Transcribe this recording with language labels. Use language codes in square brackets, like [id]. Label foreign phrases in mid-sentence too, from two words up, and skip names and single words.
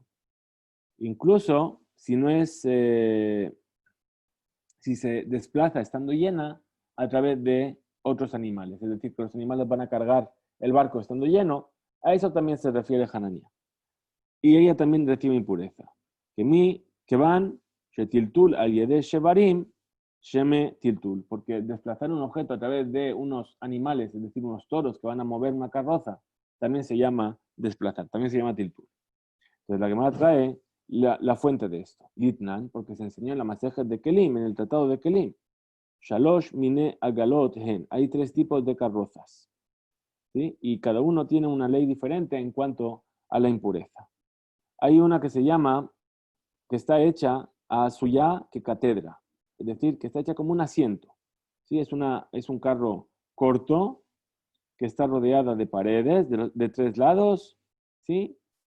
[es] Incluso si no es, si se desplaza estando llena a través de otros animales. Es decir, que los animales van a cargar el barco estando lleno, a eso también se refiere Hanania. Y ella también recibe impureza. Que van, [he] שטלטול על ידי שוורים, שמיה טלטול. [es] Porque desplazar un objeto a través de unos animales, es decir, unos toros que van a mover una carroza, también se llama desplazar, también se llama tiltul. Entonces la Gemara trae la fuente de esto, Litnan, porque se enseñó en la Masejet de Kelim, en el Tratado de Kelim. [he] שלוש מיני עגלות הן. [es] Hay 3 tipos de carrozas, ¿sí? Y cada uno tiene una ley diferente en cuanto a la impureza. Hay una que se llama, que está hecha [he] עשויה כקתדרה, [es] es decir, que está hecha como un asiento, ¿sí? Es un carro corto que está rodeada de paredes de 3 lados, ¿sí?